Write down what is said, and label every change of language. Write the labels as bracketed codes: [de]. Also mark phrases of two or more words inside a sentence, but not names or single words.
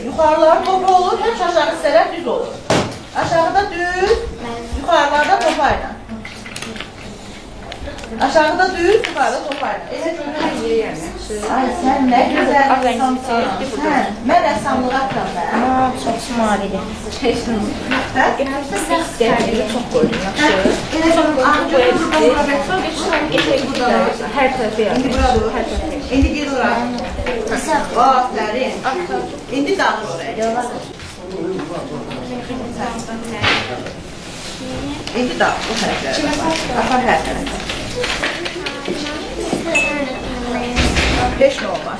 [az] Yuxarıları topa olur, heç aşağı hissələr düz olur. Aşağıda düz, yuxarılarda topayla. Aşağıda düz, yuxarıda topayla. Elə ay, sən nə gözəl rəssamsan. Mən rəssamlığa atıram mən. Çox mavidir. Hə? [tr] Çok koydum. [az] Elə canım, ağacı [tr] Her tarafı yani. [az] İndi bura dur. İndi gir ora. Afərin. İndi dağıl oraya. İndi dağıl bu tərəflərə. Apar hər tərəfə. Heç nə olmaz.